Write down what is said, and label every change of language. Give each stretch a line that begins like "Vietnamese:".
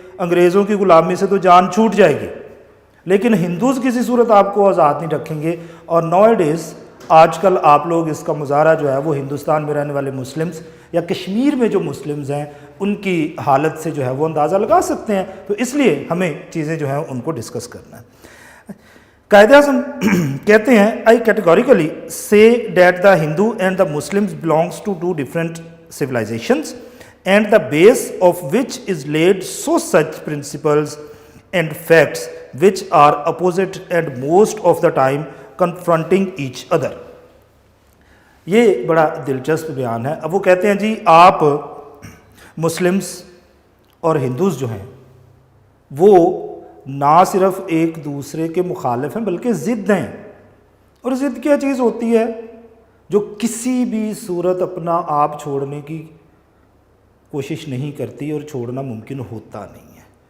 Urdu: انگریزوں کی غلامی سے تو جان چھوٹ جائے گی، لیکن ہندوز کسی صورت آپ کو آزاد نہیں رکھیں گے. اور نو ڈیز آج کل آپ لوگ اس کا مظاہرہ جو ہے وہ ہندوستان میں رہنے والے مسلمز یا کشمیر میں جو مسلمز ہیں ان کی حالت سے جو ہے وہ اندازہ لگا سکتے ہیں. تو اس لیے ہمیں چیزیں جو ہیں ان کو ڈسکس کرنا ہے. قائد اعظم کہتے ہیں
English: I categorically say that the Hindu and the Muslims belongs to two different civilizations and the base of which is laid so such principles and facts which are opposite and most of the time confronting each other.
Urdu: یہ بڑا دلچسپ بیان ہے. اب وہ کہتے ہیں جی آپ مسلمز اور ہندوز جو ہیں وہ نہ صرف ایک دوسرے کے مخالف ہیں بلکہ ضد ہیں. اور ضد کیا چیز ہوتی ہے؟ جو کسی بھی صورت اپنا آپ چھوڑنے کی کوشش نہیں کرتی اور چھوڑنا ممکن ہوتا نہیں ہے.